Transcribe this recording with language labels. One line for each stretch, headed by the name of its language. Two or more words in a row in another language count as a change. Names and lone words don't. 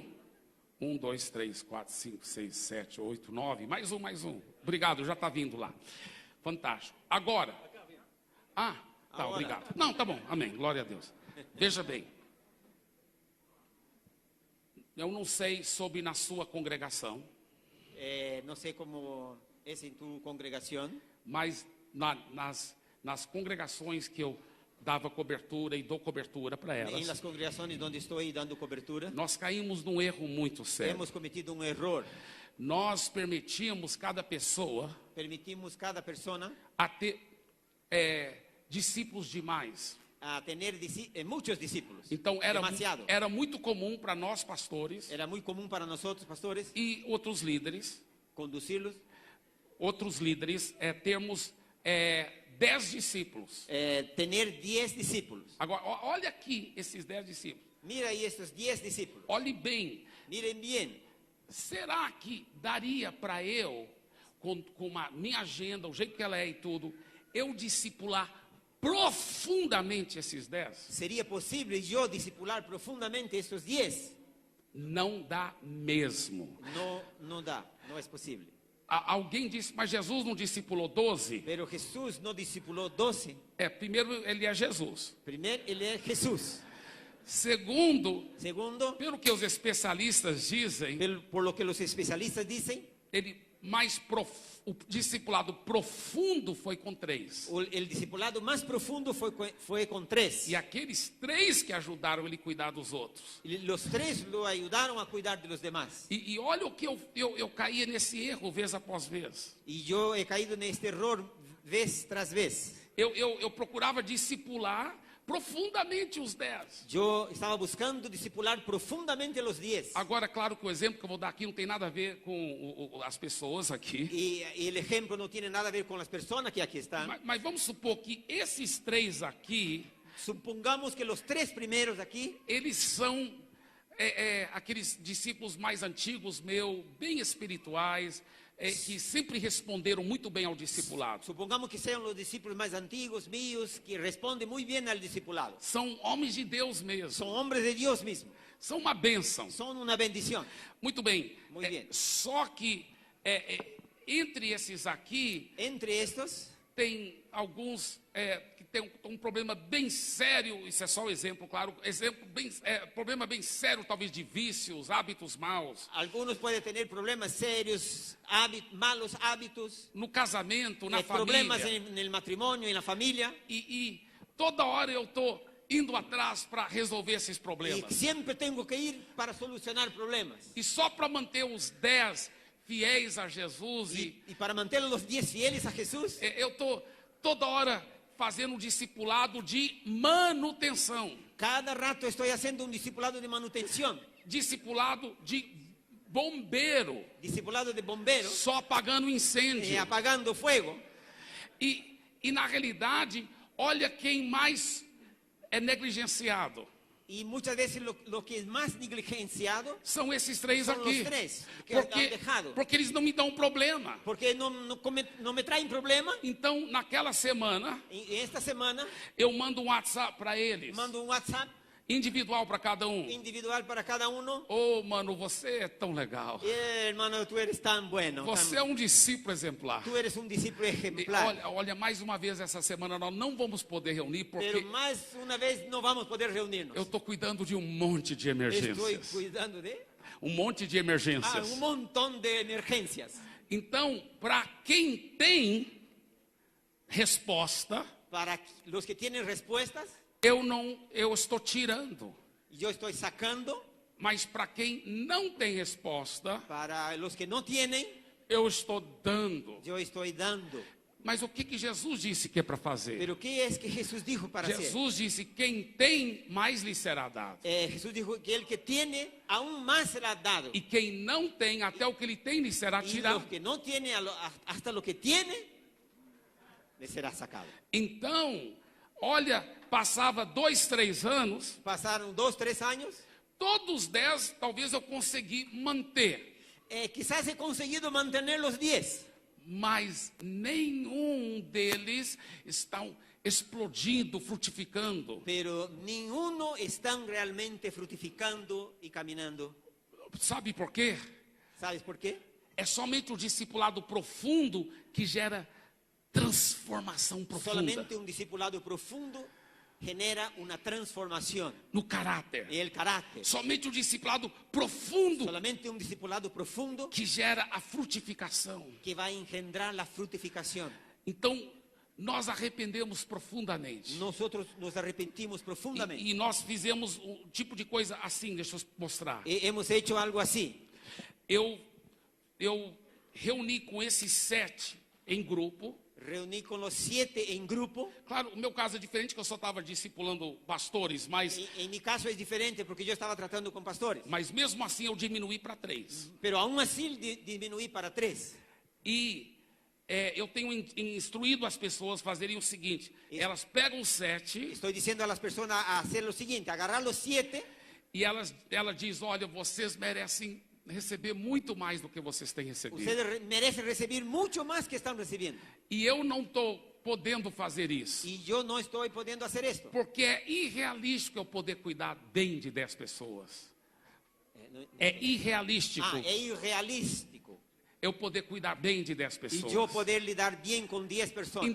Portuguese: 1, 2, 3, 4, 5, 6, 7, 8, 9. Mais um, mais um. Obrigado, já está vindo lá. Fantástico. Agora. Tá, Agora. obrigado. Não, tá bom. Amém. Glória a Deus. Veja bem. Eu não sei sobre na sua congregação,
Spanish: No sé cómo es en tu congregación,
Portuguese: mas nas congregações que eu dava cobertura e dou cobertura para
Spanish: En
Portuguese: elas.
Spanish: las congregaciones donde estoy dando cobertura,
Portuguese: Nós caímos num erro muito sério.
Spanish: hemos cometido un error.
Portuguese: Nós permitíamos cada pessoa
Spanish: Permitimos cada persona
Portuguese: a ter discípulos demais.
Spanish: a tener muchos discípulos.
Portuguese: Então
Spanish: Demasiado.
Portuguese: era muito comum para nós pastores
Spanish: Era muy común para nosotros, pastores,
Portuguese: e outros líderes termos 10 discípulos.
Spanish: tener 10 discípulos.
Portuguese: Agora, olha aqui esses 10 discípulos.
Spanish: Mira ahí estos 10 discípulos.
Portuguese: Olhe bem.
Spanish: Miren bien.
Portuguese: Será que daria para eu, com a minha agenda, o jeito que ela é e tudo, eu discipular profundamente esses 10?
Spanish: ¿Sería posible yo discipular profundamente estos 10?
Portuguese: Não dá mesmo.
Spanish: No da, no es posible.
Portuguese: Alguém disse, mas Jesus não discipulou 12?
Spanish: Pero Jesús no discipuló 12.
Portuguese: Primeiro, ele é Jesus.
Spanish: Primero, Él es Jesús.
Portuguese: Segundo,
Spanish: Segundo,
Portuguese: pelo que os especialistas dizem,
Spanish: por lo que los especialistas dicen,
Portuguese: o discipulado profundo foi com 3.
Spanish: el discipulado más profundo fue con 3.
Portuguese: E aqueles 3 que ajudaram ele a cuidar dos outros.
Spanish: Y los 3 lo ayudaron a cuidar de los demás.
Portuguese: E olha o que eu caía nesse erro vez após vez.
Spanish: Y yo he caído en este error vez tras vez.
Portuguese: Eu procurava discipular profundamente os 10.
Spanish: Yo estaba buscando discipular profundamente a los 10.
Portuguese: Agora, claro que o exemplo que eu vou dar aqui não tem nada a ver com as pessoas aqui.
Spanish: Y el ejemplo no tiene nada a ver con las personas que aquí están.
Portuguese: Mas vamos supor que esses 3 aqui,
Spanish: Supongamos que los 3 primeros aquí,
Portuguese: eles são aqueles discípulos mais antigos meu, bem espirituais, que sempre responderam muito bem ao discipulado.
Spanish: supongamos que sean los discípulos más antiguos míos, que responden muy bien al discipulado.
Portuguese: São homens de Deus mesmo.
Spanish: Son hombres de Dios mismo.
Portuguese: São uma bênção.
Spanish: Son una bendición.
Portuguese: Muito bem. Muito bem. Só que entre esses aqui,
Spanish: Entre estos,
Portuguese: tem alguns que tem um problema bem sério. Isso é só um exemplo, claro. Problema bem sério, talvez de vícios, hábitos maus.
Spanish: algunos pueden tener problemas serios, malos hábitos,
Portuguese: No casamento, na
Spanish: problemas
Portuguese: família.
Spanish: en el matrimonio, en la familia.
Portuguese: E toda hora eu estou indo atrás para resolver esses
Spanish: Y
Portuguese: problemas.
Spanish: siempre tengo que ir para solucionar problemas.
Portuguese: E só para manter os 10 fiéis a Jesus
Spanish: Y para mantener a los 10 fieles a Jesús,
Portuguese: eu estou toda hora fazendo um discipulado de manutenção.
Spanish: cada rato estoy haciendo un discipulado de manutención,
Portuguese: Discipulado de bombeiro,
Spanish: discipulado de bombero,
Portuguese: só apagando incêndio.
Spanish: apagando fuego.
Portuguese: E na realidade, olha quem mais é negligenciado.
Spanish: Y muchas veces lo que es más negligenciado
Portuguese: São esses 3
Spanish: son
Portuguese: aqui.
Spanish: los 3 que han dejado.
Portuguese: Porque eles não me dão problema.
Spanish: Porque no me traen problema.
Portuguese: Então, naquela semana,
Spanish: Y esta semana
Portuguese: eu mando um WhatsApp para eles,
Spanish: mando un WhatsApp
Portuguese: individual para cada um.
Spanish: individual para cada uno.
Portuguese: Ô, mano, você é tão legal.
Spanish: Hermano, tú eres tan bueno.
Portuguese: Você é um discípulo exemplar.
Spanish: Tú eres un discípulo
Portuguese: E
Spanish: ejemplar.
Portuguese: olha, mais uma vez essa semana nós não vamos poder reunir porque
Spanish: Pero más una vez no vamos a poder reunirnos.
Portuguese: eu estou cuidando de um monte de
Spanish: Estoy
Portuguese: emergências.
Spanish: cuidando de
Portuguese: Um monte de emergências.
Spanish: un montón de emergencias.
Portuguese: Então, para quem tem resposta,
Spanish: Para los que tienen respuestas,
Portuguese: eu estou tirando.
Spanish: yo estoy sacando.
Portuguese: Mas para quem não tem resposta,
Spanish: Para los que no tienen,
Portuguese: eu estou dando.
Spanish: yo estoy dando.
Portuguese: Mas o que Jesus disse que é para fazer?
Spanish: Pero ¿qué es que Jesús dijo para hacer?
Portuguese: Jesus disse: quem tem, mais lhe será dado.
Spanish: Jesús dijo que el que tiene, aún más será dado.
Portuguese: E quem não tem, até o que ele tem lhe será
Spanish: Y
Portuguese: tirado.
Spanish: los que no tiene, hasta lo que tiene, le será sacado.
Portuguese: Então, olha, passava 2, 3 anos,
Spanish: Pasaron 2, 3 años.
Portuguese: todos 10 talvez eu consegui manter,
Spanish: Quizás he conseguido mantener los 10.
Portuguese: mas nenhum deles estão explodindo, frutificando.
Spanish: Pero ninguno están realmente fructificando y caminando.
Portuguese: Sabe por quê?
Spanish: ¿Sabes por qué?
Portuguese: É somente o discipulado profundo que gera transformação profunda
Spanish: Solamente un discipulado profundo genera una transformación
Portuguese: no caráter.
Spanish: en el carácter.
Portuguese: Somente o discipulado profundo
Spanish: Solamente un discipulado profundo
Portuguese: que gera a frutificação.
Spanish: que va a engendrar la fructificación.
Portuguese: Então, nós arrependemos profundamente.
Spanish: nosotros nos arrepentimos profundamente.
Portuguese: E nós fizemos um tipo de coisa assim, deixa eu mostrar.
Spanish: Hemos hecho algo así.
Portuguese: Eu reuni com esses 7 em grupo.
Spanish: Reuní con los 7 en grupo.
Portuguese: Claro, o meu caso é diferente, que eu só estava discipulando pastores,
Spanish: En mi caso es diferente porque yo estaba tratando con pastores.
Portuguese: mas mesmo assim eu diminuí para 3.
Spanish: Pero aún así disminuí para 3.
Portuguese: E eu tenho instruído as pessoas a fazerem o seguinte: elas pegam 7
Spanish: Estoy diciendo a las personas a hacer lo siguiente, agarrar los 7
Portuguese: e ela diz: olha, vocês merecem receber muito mais do que vocês têm recebido.
Spanish: ustedes merecen recibir mucho más que están recibiendo.
Portuguese: E eu não estou podendo fazer isso,
Spanish: Y yo no estoy pudiendo hacer esto.
Portuguese: porque é irrealístico eu poder cuidar bem de 10 pessoas. É irrealístico
Spanish: Es irrealístico.
Portuguese: eu poder cuidar bem de 10
Spanish: Y
Portuguese: pessoas.
Spanish: yo poder lidar bien con 10 personas.